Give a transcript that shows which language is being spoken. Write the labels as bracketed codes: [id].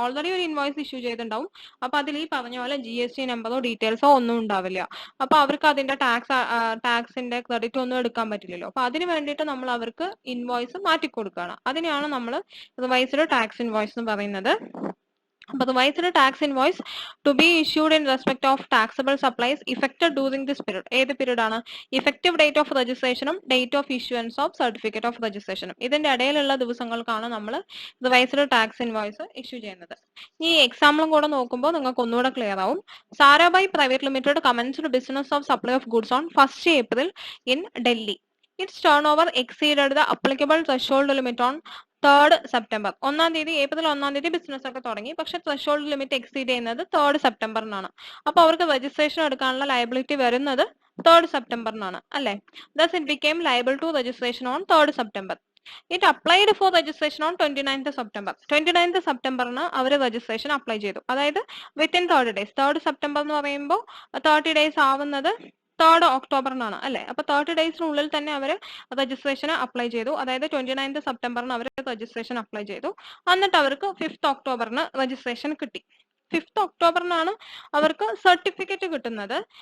[ml] Already ഒരു invoice issue ചെയ്തിട്ടുണ്ടാവും. അപ്പൊ അതിൽ ഈ പറഞ്ഞ പോലെ GST നമ്പറോ ഡീറ്റെയിൽസോ ഒന്നും ഉണ്ടാവില്ല. അപ്പൊ അവർക്ക് അതിന്റെ ടാക്സിന്റെ ക്രെഡിറ്റ് ഒന്നും എടുക്കാൻ പറ്റില്ലല്ലോ. അപ്പൊ അതിന് വേണ്ടിയിട്ട് നമ്മൾ അവർക്ക് ഇൻവോയ്സ് മാറ്റി കൊടുക്കുകയാണ്. അതിനെയാണ് നമ്മൾ റിവൈസ്ഡ് ടാക്സ് ഇൻവോയ്സ് എന്ന് പറയുന്നത്. [en] But the revised tax invoice to be issued in respect of taxable supplies effected during this period. [ml] ഏത് പീരീഡ് ആണ്? ഇഫക്റ്റീവ് ഡേറ്റ് ഓഫ് രജിസ്ട്രേഷനും date of issuance of certificate of രജിസ്ട്രേഷനും ഇതിന്റെ ഇടയിലുള്ള ദിവസങ്ങൾക്കാണ് നമ്മൾ റിവൈസ്ഡ് ടാക്സ് ഇൻവോയ്സ് ഇഷ്യൂ ചെയ്യുന്നത്. ഈ എക്സാമ്പിളും കൂടെ നോക്കുമ്പോൾ നിങ്ങൾക്ക് ഒന്നുകൂടെ ക്ലിയർ ആവും. [en] Sarabhai private limited commenced business of supply of goods on 1st April in Delhi. Its turnover exceeded the applicable threshold limit on 3rd September. [ml] April 1 തീയതി ബിസിനസ് ഒക്കെ തുടങ്ങി. പക്ഷെ ത്രെഷോൾഡ് ലിമിറ്റ് എക്സീഡ് ചെയ്യുന്നത് 3rd സെപ്റ്റംബറിനാണ്. അപ്പൊ അവർക്ക് രജിസ്ട്രേഷൻ എടുക്കാനുള്ള liability വരുന്നത് 3rd സെപ്റ്റംബറിനാണ് അല്ലെ. [en] Thus it became liable to registration on 3rd September. It applied for registration on 29th September. [ml] 29th സെപ്റ്റംബറിന് our registration apply ചെയ്തു. അതായത് വിത്തിൻ 30 days. 3rd സെപ്റ്റംബർ എന്ന് പറയുമ്പോൾ 30 days ആവുന്നത് 3rd ഒക്ടോബറിനാണ് അല്ലെ. അപ്പൊ 30 ഡേയ്സിനുള്ളിൽ തന്നെ അവർ രജിസ്ട്രേഷൻ അപ്ലൈ ചെയ്തു. അതായത് 29th സെപ്റ്റംബറിന് അവർ രജിസ്ട്രേഷൻ അപ്ലൈ ചെയ്തു. എന്നിട്ട് അവർക്ക് 5th ഒക്ടോബറിന് രജിസ്ട്രേഷൻ കിട്ടി. 5th ഒക്ടോബറിനാണ് അവർക്ക് സർട്ടിഫിക്കറ്റ് കിട്ടുന്നത്.